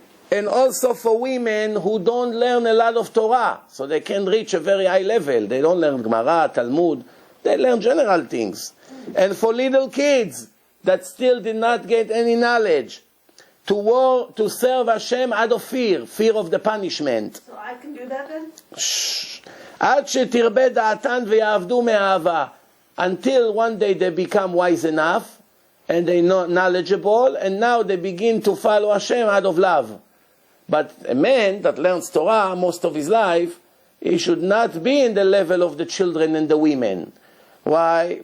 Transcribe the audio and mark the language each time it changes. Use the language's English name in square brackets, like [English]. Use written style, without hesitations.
[English] And also for women who don't learn a lot of Torah. So they can reach a very high level. They don't learn Gemara, Talmud. They learn general things. And for little kids that still did not get any knowledge, to serve Hashem out of fear of the punishment. So I can do that then? [Hebrew] עד שתרבה דעתן ויעבדו מאהבה. [English] Until one day they become wise enough, and they know knowledgeable, and now they begin to follow Hashem out of love. But a man that learns Torah most of his life, he should not be in the level of the children and the women. Why?